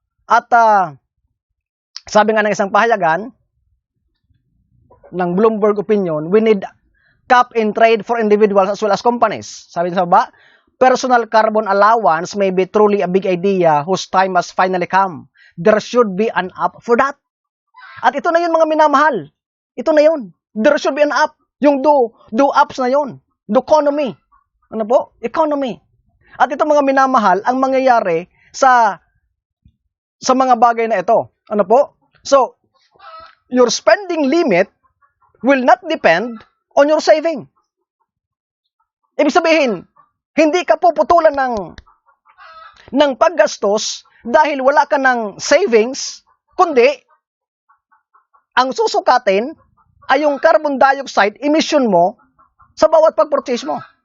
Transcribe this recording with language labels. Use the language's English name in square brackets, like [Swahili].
[Filipino] At sabi nga ng isang pahayagan ng [English] Bloomberg Opinion, we need cap and trade for individuals as well as companies. [Filipino] Sabi sa baba, [English] personal carbon allowance may be truly a big idea whose time has finally come. There should be an app for that. [Filipino] At ito na yun mga minamahal. Ito na yun. [English] There should be an app. [Filipino] Yung do apps na yun. Doconomy. Ano po? Economy. At ito mga minamahal, ang mangyayari sa mga bagay na ito. Ano po? [English] So, your spending limit will not depend on your saving. [Filipino] Ibig sabihin, hindi ka puputulan ng paggastos dahil wala ka ng savings, kundi ang susukatin ay yung carbon dioxide emission mo sa bawat pag-purchase mo.